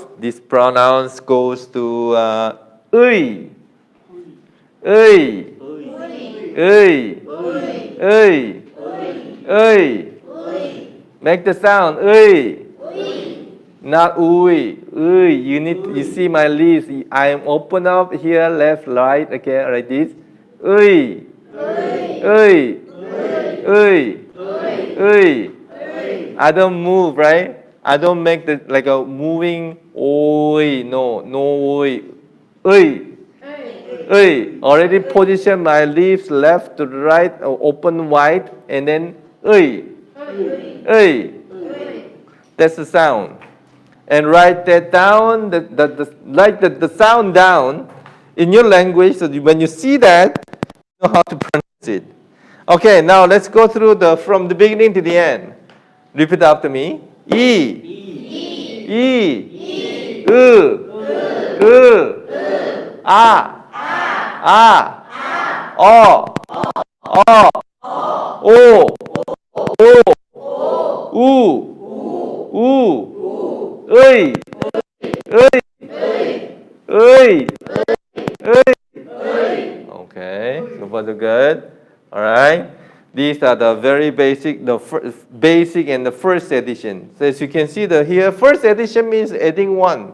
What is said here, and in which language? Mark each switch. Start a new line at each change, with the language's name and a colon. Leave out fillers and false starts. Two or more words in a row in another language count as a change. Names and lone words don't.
English: This pronouns goes to
Korean: 의, 의, 의, 의, 의.
English: Make the sound 의. Not ui. Ui. You see my lips. I am open up here, left, right. Okay, like this. Ui. Ui. Ui. Ui. I don't move, right? I don't make the like a moving oi. No, no oi. Ui. Ui. Already position my lips left to right, open wide, and then ui. Ui. That's the sound. And write that down, write the sound down in your language so that when you see that, you know how to pronounce it. Okay, now let's go through from the beginning to the end. Repeat after me. E. E. O. O.
Korean: 우, 의,
English: Okay, so far so good. All right. These are the very basic, basic and the first addition. So as you can see here, first addition means adding one.